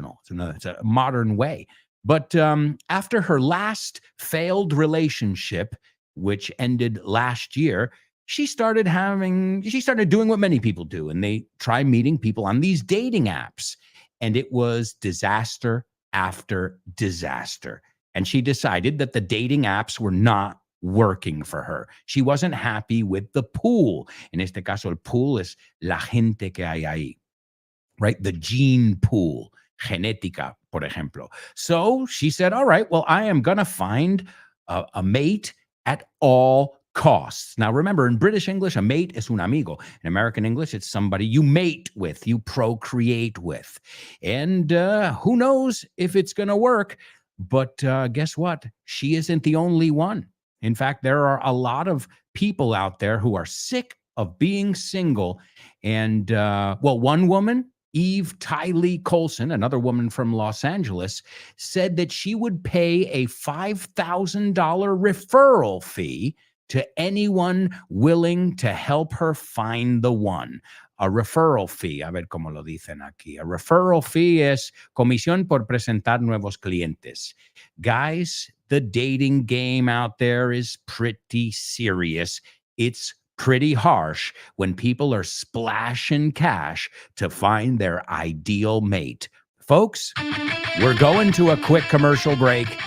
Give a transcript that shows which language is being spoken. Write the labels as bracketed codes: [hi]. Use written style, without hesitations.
[en] It's a modern way. But after her last failed relationship, which ended last year, she started doing what many people do, and they try meeting people on these dating apps. And it was disaster after disaster. And she decided that the dating apps were not working for her. She wasn't happy with the pool. [es] En este caso, el pool es la gente que hay ahí, right? [en] The gene pool, [es] genética, por ejemplo. [en] So she said, all right, well, I am going to find a mate at all costs. Now, remember, in British English, a mate [es] es un amigo. [en] In American English, it's somebody you mate with, you procreate with. And who knows if it's going to work, but guess what? She isn't the only one. In fact, there are a lot of people out there who are sick of being single. And, one woman, Eve Tylee Colson, another woman from Los Angeles, said that she would pay a $5,000 referral fee to anyone willing to help her find the one. [es] A referral fee, a ver cómo lo dicen aquí. A referral fee es comisión por presentar nuevos clientes. [en] Guys, the dating game out there is pretty serious. It's pretty harsh when people are splashing cash to find their ideal mate. Folks, we're going to a quick commercial break.